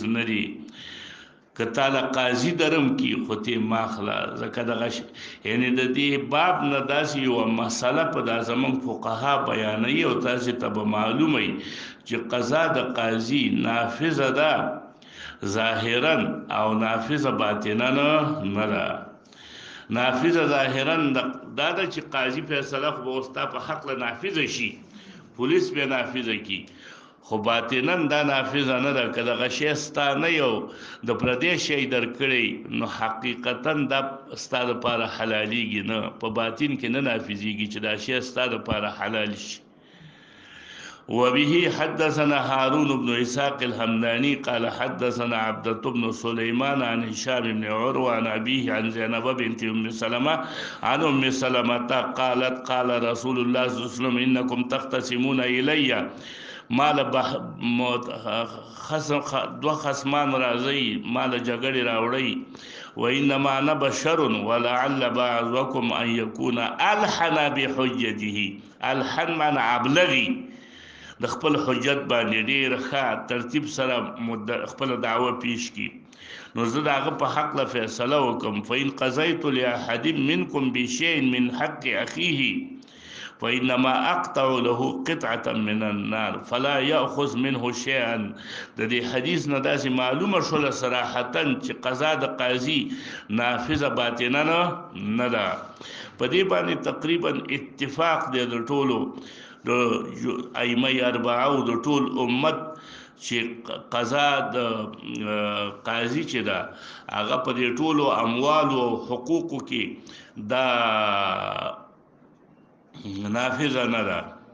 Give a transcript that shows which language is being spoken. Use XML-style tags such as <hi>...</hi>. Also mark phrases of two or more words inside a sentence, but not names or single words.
<ps>نه دي که تعالی قاضي درم کی خو ته ماخله ځکه دغه یعنی د دې باب نه داسې یوه مسله په دا زموږ فقها بیانوي او تاسې ته به معلومه وي چې قضا د قاضي نافظه ده ظاهرا او نافذه باطنا نه ده نافذ ظاهرا دا د چې قاضي فیصله خو به ستا په حق له نافذ شي، پولیس به نافذ کی، خو باطنا دا نافذ نه ده. که دغه شی ستا نه یو د پردې شی درکړی نو حقیقتا دا ستا دپاره حلالیږي نه، په باطن کې نه نافذیږي چې دا شی ستا دپاره حلال شي.</ps> <ar>وبه حدثنا هارون بن إسحاق الهمداني قال حدثنا عبدة بن سليمان عن هشام بن عروة عن أبيه عن زينب بنت أم سلمة عن أم سلمة قالت قال رسول الله صلى الله عليه وسلم إنكم تختصمون إلي مال</ar> <ps>دو خصمان راځي مال جګړې راوړي،</ps> <ar>وإنما أنا بشر ولعل بعضكم أن يكون ألحن بحجته،</ar> <ps>ألحن من ابلغي، د خپل حجت باندې ډیر ښه ترتیب سره خپل دعوه پیش کی، نو زه د هغه په حق له فیصله وکم.</ps> <ar>فإن قضيت لأحد منكم بشيء من حق أخيه فإنما أقطع له قطعة من النار فلا يأخذ منه شيئا.</ar> <ps>د دې حدیث نه داسې معلومه شوله صراحتا چې قضا د قاضي نافذه باطنه نه ده. په دې باندې تقریبا اتفاق دی د ټولو د ائمه اربعه او د ټول امت چې قضا د قاضي چې ده هغه په دې ټولو اموال او حقوقو کې دا نافذه نه ده.</ps>